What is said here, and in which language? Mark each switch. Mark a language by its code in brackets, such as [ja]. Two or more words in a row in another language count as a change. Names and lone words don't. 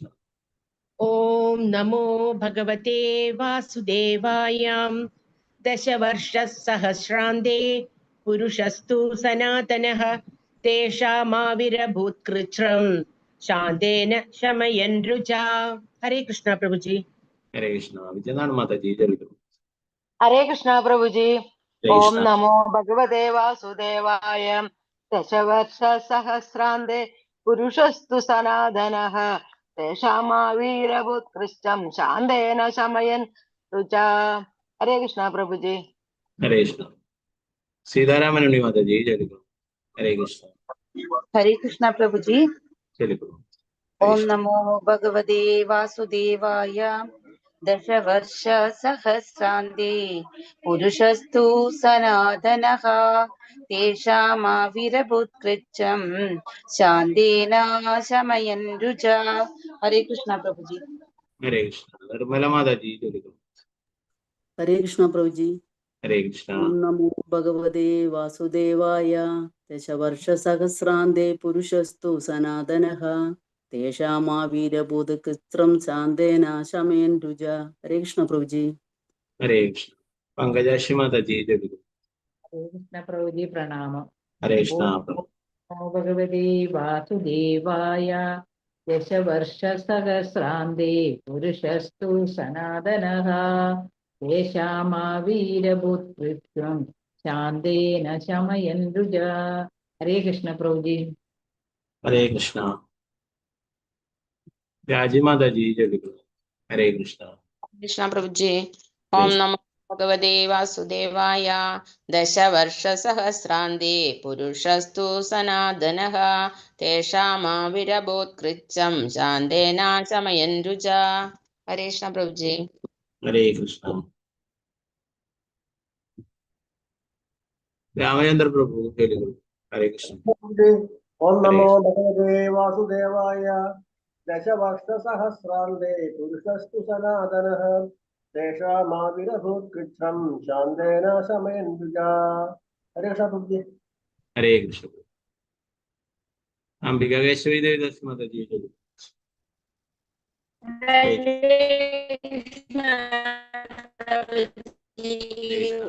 [sa] ഓം നമോ ഭഗവതേ വാസുദേവായ ദശവർഷസഹസ്രാന്തേ പുരുഷസ്തു സനാതനഃ തേഷാമാവിരഭൂത്കൃച്ഛം ശാന്തേന ശമയൻ രുജാ. [ml] ഹരേ കൃഷ്ണ പ്രഭുജി. ഹരേ കൃഷ്ണ. വിജയനാണ് മാതാജി. ഹരേ കൃഷ്ണ പ്രഭുജി. [sa] हरे ओम कृष्ण नमो भगवते वासुदेवाय दशवर्षसहस्रान्ते पुरुषस्तु सनातनः तेषामावीरभूत्कृष्टं शान्तेन शमयन् रुचा। [hi] हरे कृष्णा प्रभु जी। हरे कृष्ण सीतारामन माता जी जय गुरु हरे कृष्ण हरे कृष्णा प्रभु जी। जय गुरु हरे [sa] ओम कृष्ण नमो भगवते वासुदेवाय दशवर्ष सहस्रान्ते पुरुषस्तु सनातनः तेषामाविरभूत्कृत्यं शान्तेन शमयन् रुजा। [hi] हरे कृष्णा प्रभु जी। हरे कृष्ण निर्मला माता जी जय गुरु हरे कृष्ण प्रभु जी। हरे कृष्ण [sa] ओम नमो भगवते वासुदेवाय दशवर्षसहस्रान्ते पुरुषस्तु सनातनः तेषामावीरभूतकृत्रं शान्तेन शमयन् रुजा। [hi] हरे कृष्ण प्रभु जी। हरे कृष्ण पंकजाक्षी माता जी जय गुरु कृष्ण प्रभु जी प्रणाम। हरे कृष्ण [sa] ओम नमो भगवते वासुदेवाय दशवर्षसहस्रान्ते पुरुषस्तु सनातनः तेषामावीरभूत्कृत्यं शान्तेन शमयन् रुजा। [hi] हरे कृष्ण प्रभु जी। हरे कृष्ण राजी माता जी जय गुरु हरे कृष्ण कृष्ण प्रभु जी। हरे [sa] ओम नमो भगवते वासुदेवाय दशवर्षसहस्रान्ते पुरुषस्तु सनातनः तेषामाविरभूत्कृत्यं शान्तेन शमयन् रुजा। [hi] हरे कृष्ण प्रभु जी। हरे कृष्ण रामचंद्र प्रभु जय गुरु हरे कृष्ण [sa] ओम हरे नमो कृष्ण भगवते वासुदेवाय दशवर्षसहस्रान्ते पुरुषस्तु सनातनः तेषामाविरभूत्कृच्छ्रं शान्तेन शमयन् द्विजा। [hi] हरे कृष्ण प्रभु जी। हरे कृष्ण अंबिका वैष्णवी देवी दास माता जी जय गुरु हरे कृष्ण